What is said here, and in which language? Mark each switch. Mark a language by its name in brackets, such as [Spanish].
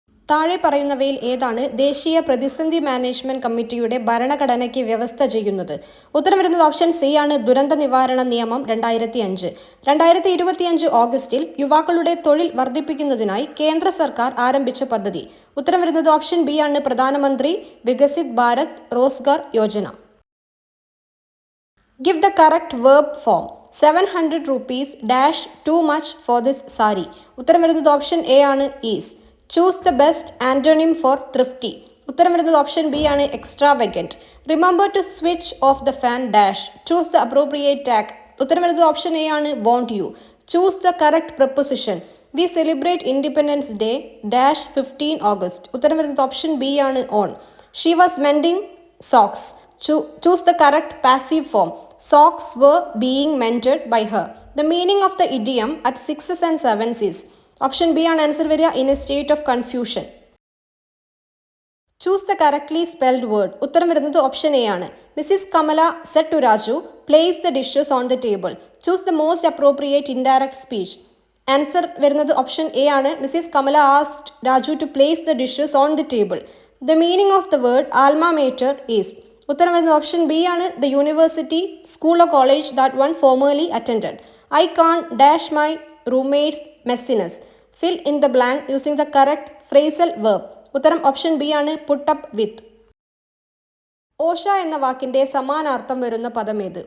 [Malayalam] താഴെ പറയുന്നവയിൽ ഏതാണ് ദേശീയ പ്രതിസന്ധി മാനേജ്മെന്റ് കമ്മിറ്റിയുടെ ഭരണഘടനയ്ക്ക് വ്യവസ്ഥ ചെയ്യുന്നത്? ഉത്തരം വരുന്നത് ഓപ്ഷൻ സി ആണ്. ദുരന്ത നിവാരണ നിയമം 2005. 2025 ഓഗസ്റ്റിൽ യുവാക്കളുടെ തൊഴിൽ വർദ്ധിപ്പിക്കുന്നതിനായി കേന്ദ്ര സർക്കാർ ആരംഭിച്ച പദ്ധതി. ഉത്തരം വരുന്നത് ഓപ്ഷൻ ബി ആണ്. പ്രധാനമന്ത്രി Viksit Bharat Rozgar Yojana. [English] Give the correct verb form. 700 rupees dash too much for this sari. [Malayalam] ഉത്തരം വരുന്നത് ഓപ്ഷൻ എ ആണ്. [English] Is. Choose the best antonym for thrifty. [Malayalam] ഉത്തരം വരുന്നത് ഓപ്ഷൻ ബി ആണ്. [English] extravagant. Remember to switch off the fan dash. Choose the appropriate tag. [Malayalam] ഉത്തരം വരുന്നത് option A ആണ്. [English] want you. Choose the correct preposition. We celebrate Independence Day dash 15 August. [Malayalam] ഉത്തരം വരുന്നത് option B ആണ്. on. [English] She was mending socks. Choose the correct passive form. Socks were being mended by her. The meaning of the idiom at 6s and 7s is. [Malayalam] Option B ആണ് answer വരിക. [English] in a state of confusion. Choose the correctly spelled word. [Malayalam] ഉത്തരം വരുന്നത് option A ആണ്. Mrs. [English] Kamala said to Raju, place the dishes on the table. Choose the most appropriate indirect speech. [Malayalam] Answer വരുന്നത് option A ആണ്. [English] Mrs. Kamala asked Raju to place the dishes on the table. The meaning of the word alma mater is. [Malayalam] ഉത്തരം വരുന്നത് option B ആണ്. [English] The university, school or college that one formerly attended. I can dash my roommates messiness. Fill in the blank using the correct phrasal verb. [Malayalam] ഉത്തരം option B ആണ്. [English] Put up with. [Malayalam] ഓഷ എന്ന വാക്കിന്റെ സമാനാർത്ഥം വരുന്ന പദം ഏത്?